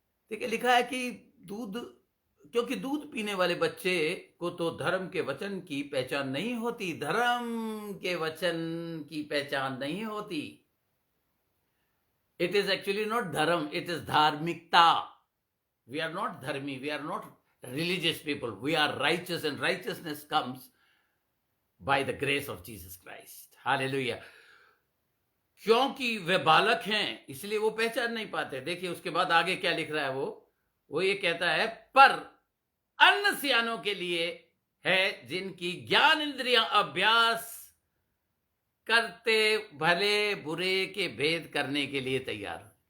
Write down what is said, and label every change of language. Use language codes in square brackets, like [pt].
[hi] देखिए लिखा है कि दूध, क्योंकि दूध पीने वाले बच्चे को तो धर्म के वचन की पहचान नहीं होती, धर्म के वचन की पहचान नहीं होती। [en] It is actually not dharma, it is dharmikta. We are not dharmi, we are not religious people, we are righteous, and righteousness comes by the grace of Jesus Christ. Hallelujah. [hi] क्योंकि वे बालक हैं इसलिए वो पहचान नहीं पाते। देखिए उसके बाद आगे क्या लिख रहा है, वो ये कहता है, पर अन्न सियानों के लिए है जिनकी ज्ञान इंद्रियां अभ्यास करते भले बुरे के भेद करने के लिए तैयार।